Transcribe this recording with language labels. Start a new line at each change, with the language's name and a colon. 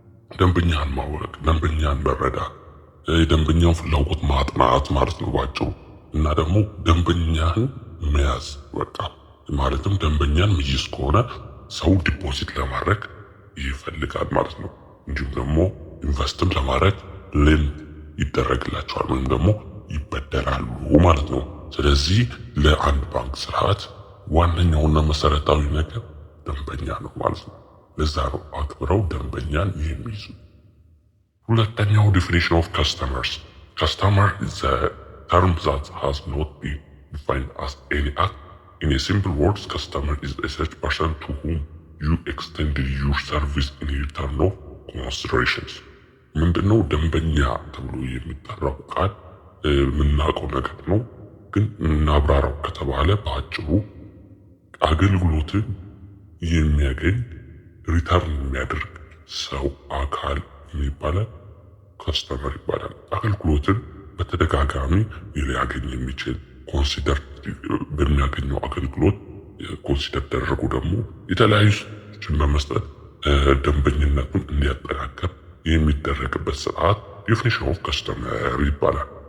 Amharic: ደንበኛን ማወቅ፣ ደንበኛን መረዳት፣ የደንበኛውን ፍላጎት ማጥናት ማለት ነው ባጭሩ። እና ደግሞ ደንበኛን መያዝ በቃ ማለትም ደንበኛን ምይዝ ከሆነ ሰው ዲፖዚት ለማድረግ ይፈልጋል ማለት ነው። እንዲሁም ደግሞ ኢንቨስትም ለማድረግ ሌንድ ይደረግላቸዋል ወይም ደግሞ ይበደራሉ ማለት ነው። ስለዚህ ለአንድ ባንክ ስርዓት ዋነኛውና መሰረታዊ ነገር ደንበኛ ነው ማለት ነው። ለዛ ነው አክብረው ደንበኛን የሚይዙ። ሁለተኛው
English: definition of customers. Customer is a term that has not been defined as any act. In a simple words, customer is a such person to whom you extend your service in return of considerations.
Amharic: ምንድነው ደንበኛ ተብሎ የሚጠራው ቃል የምናውቀው ነገር ነው። ግን እናብራራው ከተባለ በአጭሩ አገልግሎትን የሚያገኝ ሪተርን የሚያደርግ ሰው አካል ይባላል፣ ከስተመር ይባላል። አገልግሎትን በተደጋጋሚ ሊያገኝ የሚችል ኮንሲደር በሚያገኘው አገልግሎት ኮንሲደር ተደረጉ ደግሞ የተለያዩ ሰዎችን በመስጠት ደንበኝነቱን እንዲያጠናክር የሚደረግበት ስርዓት ዴፊኒሽን ኦፍ ከስተመር ይባላል።